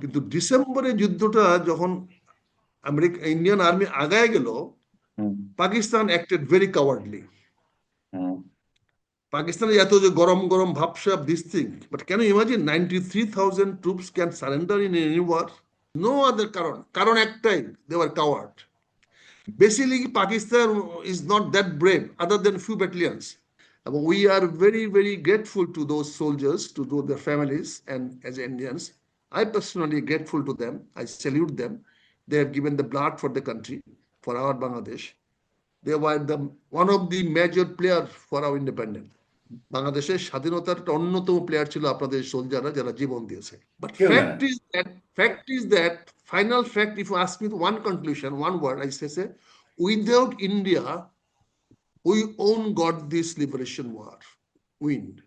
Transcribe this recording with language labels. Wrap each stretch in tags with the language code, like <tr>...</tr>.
<bn>কিন্তু ডিসেম্বরে যুদ্ধটা যখন ইন্ডিয়ান আর্মি আগায় গেল, হুম।</bn> <en>Pakistan acted very cowardly. হুম।</en> <bn>পাকিস্তানের এত যে গরম গরম ভাবসাব</bn> <en>This thing, but can you imagine 93,000 troops can surrender in any war? No other</en> <bn>কারণ একটাই,</bn> <en>They were coward. Basically, Pakistan is not that brave, other than few battalions. We are very, very grateful to those soldiers, to their families, and as Indians, I personally grateful to them. I salute them. They have given the blood for the country, for our Bangladesh. They were one of the major players for our independence.</en> <bn>বাংলাদেশের স্বাধীনতার একটা অন্যতম player ছিল আপনাদের সোলজাররা, যারা জীবন দিয়েছে।</bn> <en>but</en> <bn>কেউ জানে</bn> <en>fact</en> <bn>না।</bn> <en>Is that, final fact, if you ask me one conclusion, one word, I say without India we won got this liberation war win.</en>